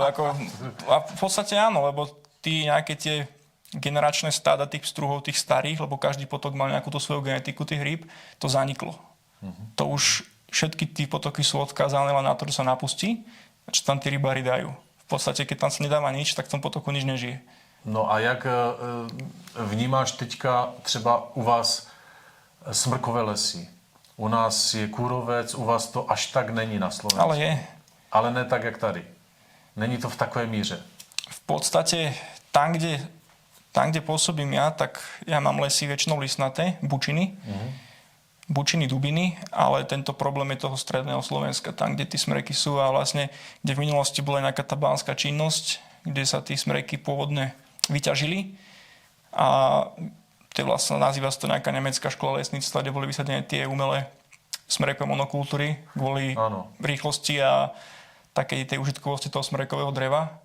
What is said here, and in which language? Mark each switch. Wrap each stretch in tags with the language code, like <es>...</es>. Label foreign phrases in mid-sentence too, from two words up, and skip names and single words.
<sk>A v podstate áno, lebo nejaké tie generačné stáda tých pstruhov, tých starých, lebo každý potok mal nejakú tú svoju genetiku tých rýb, to zaniklo. To už všetky tí potoky sú odkázané len na to, že sa napustí, čo tam tí rybári dajú. V podstate, keď tam sa nedáva nič, tak v tom potoku nič nežije.</sk> <cs>No a jak vnímáš teďka třeba u vás smrkové lesy? U nás je kůrovec, u vás to až tak není na Slovensku.</cs> <sk>Ale je.</sk> <cs>Ale ne tak, jak tady. Není to v takové míře.</cs> <sk>V podstate tam, kde pôsobím ja, tak ja mám lesy väčšinou listnaté, bučiny. Bučiny, dubiny, ale tento problém je toho stredného Slovenska, tam, kde tí smreky sú a vlastne, kde v minulosti bola nejaká tá bán-ská činnosť, kde sa tí smreky pôvodne vyťažili a to je vlastne, nazýva sa to nejaká nemecká škola lesníctva, kde boli vysadené tie umelé smrekové monokultúry kvôli rýchlosti a takej tej užitkovosti toho smrekového dreva.</sk>